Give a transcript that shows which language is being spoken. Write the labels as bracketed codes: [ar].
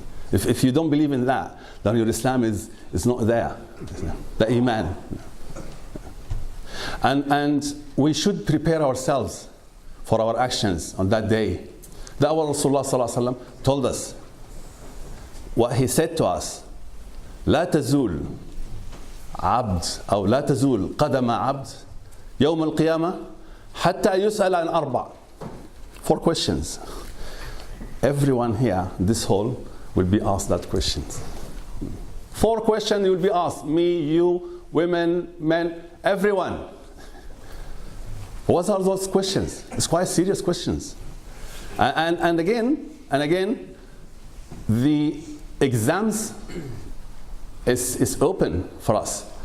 [en] If you don't believe in that, then your Islam is not there. The Iman. And we should prepare ourselves for our actions on that day. That what Rasulullah sallallahu alaihi wasallam told us. What he said to us, [ar] لا تزول عبد أو لا تزول قدم عبد يوم القيامة حتى يسأل عن أربع. [en] 4 questions. Everyone here, this hall, will be asked that questions. 4 questions you will be asked. Me, you, women, men, everyone. What are those questions? It's quite serious questions. And again, the exams is open for us.